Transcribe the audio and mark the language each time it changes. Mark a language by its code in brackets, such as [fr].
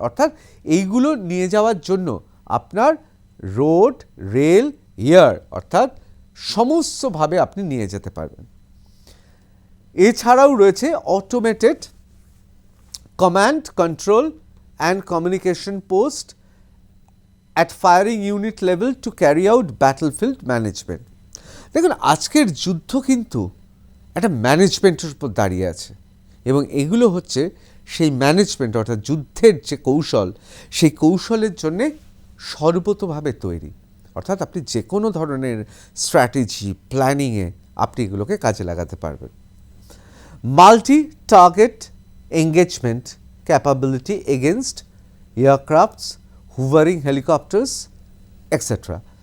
[bn] অর্থাৎ এইগুলো নিয়ে যাওয়ার জন্য আপনার রোড, রেল, এয়ার অর্থাৎ সমস্তভাবে আপনি নিয়ে যেতে পারবেন। এছাড়াও রয়েছে [en] Automated command, control and communication post at firing unit level to carry out battlefield management. [bn] দেখুন, আজকের যুদ্ধ কিন্তু একটা ম্যানেজমেন্টের উপর দাঁড়িয়ে আছে, এবং এগুলো হচ্ছে সেই ম্যানেজমেন্ট, অর্থাৎ যুদ্ধের যে কৌশল, সেই কৌশলের জন্যে সর্বতোভাবে তৈরি। অর্থাৎ আপনি যে কোনো ধরনের স্ট্র্যাটেজি প্ল্যানিংয়ে আপনি এগুলোকে কাজে লাগাতে পারবেন। [en] Multi target engagement capability against aircrafts, hovering helicopters, etc.